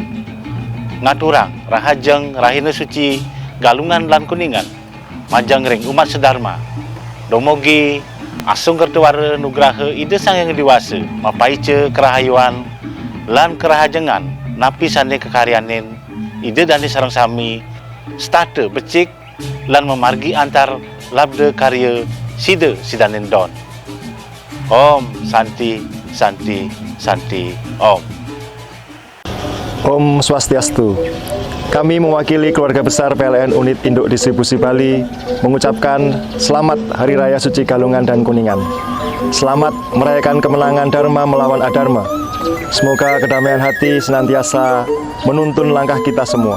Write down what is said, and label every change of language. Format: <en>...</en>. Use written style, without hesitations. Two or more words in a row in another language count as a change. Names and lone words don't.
<ban>Ngaturang rahajeng rahina suci galungan lan kuningan majang ring umat sedharma domogi asung kertewara nugraha ide sang yang dewasa mapaice kerahayuan lan kerahajengan napi sane kekaryanin ide dani sareng sami state becik lan memargi antar labde karya sida sidanin don.</ban> <sa>Om Santi Santi Santi Om. Om Swastiastu.</sa> <id>Kami mewakili keluarga besar PLN Unit Induk Distribusi Bali mengucapkan selamat Hari Raya Suci Galungan dan Kuningan. Selamat merayakan kemenangan Dharma melawan Adharma. Semoga kedamaian hati senantiasa menuntun langkah kita semua.</id>